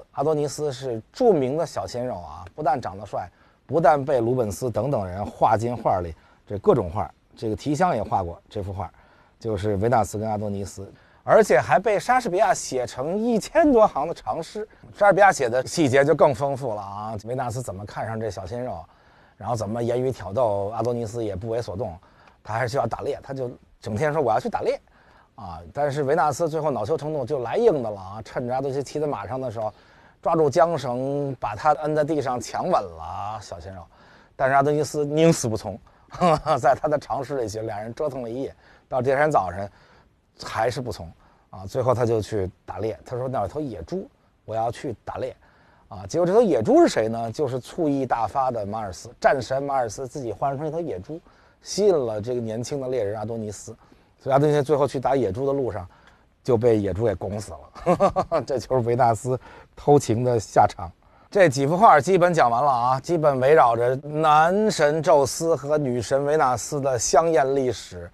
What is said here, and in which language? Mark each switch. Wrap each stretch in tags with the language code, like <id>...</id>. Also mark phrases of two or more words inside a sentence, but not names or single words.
<zh>阿多尼斯是著名的小鮮肉啊，不但長得帥，不但被鲁本斯等等人畫進畫裡，這各種畫，這個提香也畫過這幅畫，就是維納斯跟阿多尼斯。而且還被莎士比亞寫成1000多行的长詩。莎士比亞写的細節就更豐富了啊！維納斯怎麼看上這小鮮肉，然後怎麼言語挑逗阿多尼斯也不為所動，他還是要打獵，他就整天說我要去打獵啊！但是維納斯最後恼羞成怒，就來硬的了啊！趁着阿多尼斯骑在馬上的时候，抓住缰绳把他摁在地上强吻了小鲜肉，但是阿多尼斯宁死不从，在他的长诗里写，俩人折腾了一夜，到第二天早晨还是不从啊！最後他就去打獵，他說那有頭野豬，我要去打獵啊！結果這頭野豬是誰呢？就是醋意大發的馬爾斯，戰神馬爾斯自己換成一頭野豬，吸引了這個年輕的獵人阿多尼斯，所以阿多尼斯最後去打野豬的路上就被野豬給拱死了。這就是維納斯偷情的下場。這幾幅畫基本講完了啊，基本圍繞着男神宙斯和女神維納斯的香豔歷史。</zh>